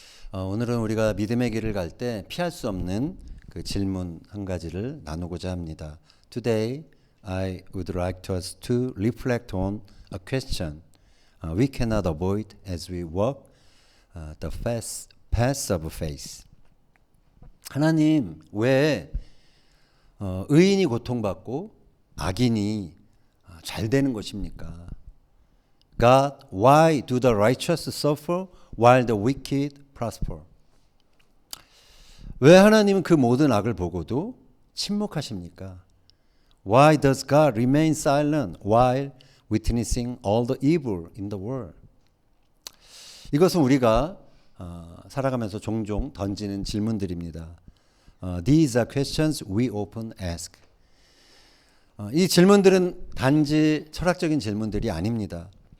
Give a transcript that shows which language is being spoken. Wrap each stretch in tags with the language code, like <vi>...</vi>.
<ko>오늘은 우리가 믿음의 길을 갈 때 피할 수 없는 그 질문 한 가지를 나누고자 합니다.</ko> <en>Today, I would like us to reflect on a question we cannot avoid as we walk the path of faith.</en> <ko>하나님, 왜 의인이 고통받고 악인이 잘 되는 것입니까?</ko> <en>God, why do the righteous suffer while the wicked prosper?</en> <ko>왜 하나님은 그 모든 악을 보고도 침묵하십니까?</ko> <en>Why does God remain silent while witnessing all the evil in the world?</en> <ko>이것은 우리가 살아가면서 종종 던지는 질문들입니다.</ko> <en>These are questions we often ask.</en> <ko>이 질문들은 단지 철학적인 질문들이 아닙니다.</ko>